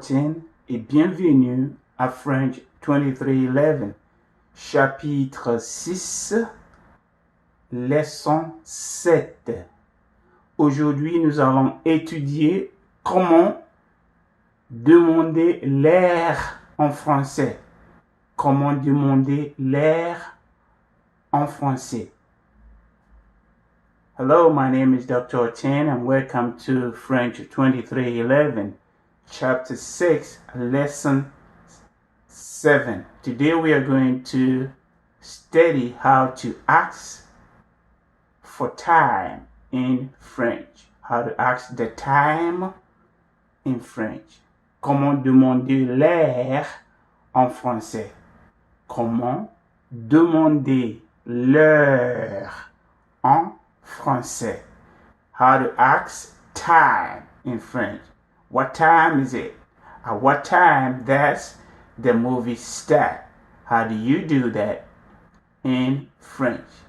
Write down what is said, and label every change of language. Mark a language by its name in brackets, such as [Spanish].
[French] Tin et bienvenue à French 2311, chapitre 6, leçon 7. Aujourd'hui, nous allons étudier comment demander l'air en français. Comment demander l'air en français. [English] Hello, my name is Dr. Tin and welcome to French 2311, Chapter 6, Lesson 7. Today we are going to study how to ask for time in French. How to ask the time in French. [French] Comment demander l'heure en français. Comment demander l'heure en français. [English] How to ask time in French. What time is it? At what time does the movie start? How do you do that in French?